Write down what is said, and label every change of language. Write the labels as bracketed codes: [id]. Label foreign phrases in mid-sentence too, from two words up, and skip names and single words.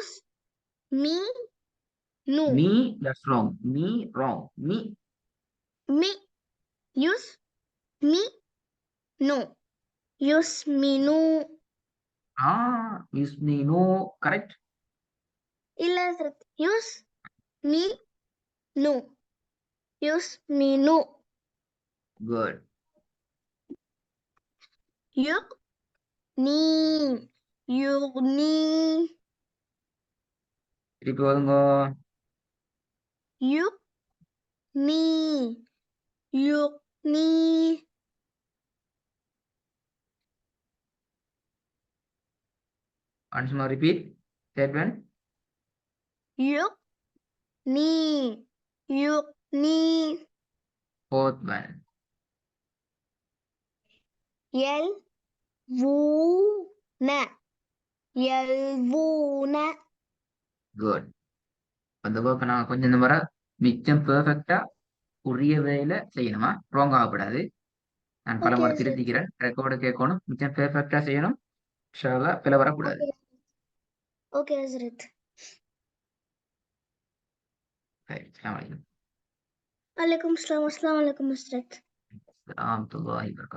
[ar] يسمنوا [en] me that's wrong. me wrong. me يسمنوا يسمنوا [ta] யுஸ்மினு கரெக்ட். இல்ல [ar] يسمنوا يسمنوا [ta] குட். [ar] يغني يغني [ta] திருப்பி வருங்க. [ar] يغني يغني [en] once more repeat. third one. [ar] يغني يغني [en] fourth one. [ar] يلوون يلوون [ta] குட். அந்த ஒர்க்கை நான் கொஞ்சம் இந்த முறை மிச்சம் பெர்ஃபெக்டா உரிய வேலை செய்யணுமா? ராங் ஆகக்கூடாது. நான் பல ஓகே முறை சார் திருத்திக்கிறேன். ரெக்கார்டு கேட்கணும். மிச்சம் பெர்ஃபெக்டா செய்யணும். [ar] إن شاء الله [ta] பிழை வரக்கூடாது. ஓகே ஹஸ்ரத் சரி, [ar] السلام عليكم. عليكم السلام والسلام عليكم حضرت ورحمة الله وبركاته.